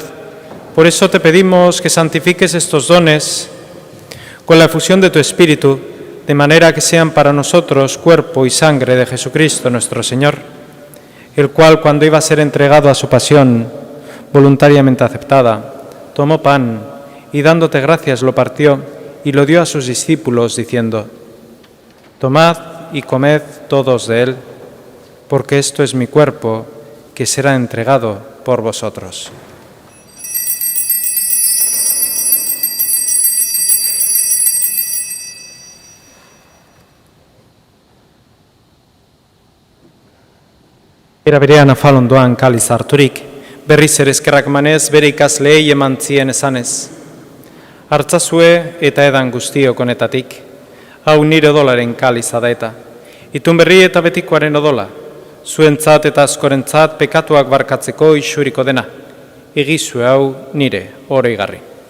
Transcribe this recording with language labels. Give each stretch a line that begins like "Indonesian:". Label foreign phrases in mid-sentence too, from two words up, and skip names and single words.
Spanish: Por eso te pedimos que santifiques estos dones con la efusión de tu Espíritu, de manera que sean para nosotros cuerpo y sangre de Jesucristo nuestro Señor, el cual, cuando iba a ser entregado a su pasión voluntariamente aceptada, tomó pan y dándote gracias lo partió y lo dio a sus discípulos diciendo: tomad y comed todos de él, porque esto es mi cuerpo, que será entregado por vosotros.
Basque: Era berean afal ondoan kaliz harturik, berriz ere eskerrak emanez bere ikasleei eman zien esanez: hartzazue eta edan guztiok honetatik, hau nire odolaren kaliza da eta, itun berri eta betikoaren odola, zuentzat eta askorentzat pekatuak barkatzeko isuriko dena, egizue hau nire oroigarri.